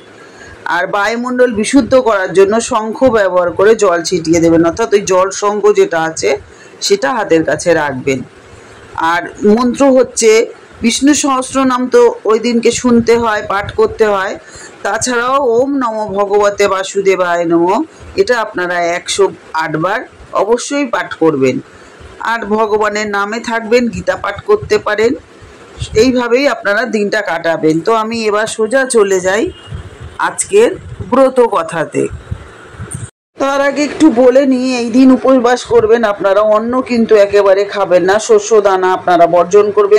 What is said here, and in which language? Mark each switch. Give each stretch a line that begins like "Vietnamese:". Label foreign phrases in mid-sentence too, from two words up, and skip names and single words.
Bangla: আর বায়ুমণ্ডল বিশুদ্ধ করার জন্য শঙ্খ ব্যবহার করে জল ছিটিয়ে দেবেন, অর্থাৎ ওই জল শঙ্খ যেটা আছে সেটা হাতের কাছে রাখবেন। আর মন্ত্র হচ্ছে বিষ্ণু সহস্রনাম, তো ওই দিনকে শুনতে হয়, পাঠ করতে হয়।
Sanskrit: তাছাড়াও ওম নমো ভগবতে বাসুদেবায় নমঃ,
Bangla: এটা আপনারা 108 বার অবশ্যই পাঠ করবেন। আর ভগবানের নামে থাকবেন, গীতা পাঠ করতে পারেন। এইভাবেই আপনারা দিনটা কাটাবেন। তো আমি এবার সোজা চলে যাই আজকের ব্রত কথাতে। তার আগে একটু বলে নিই, এই দিন উপবাস করবেন আপনারা, অন্ন কিন্তু একেবারে খাবেন না, শস্য দানা আপনারা বর্জন করবেন।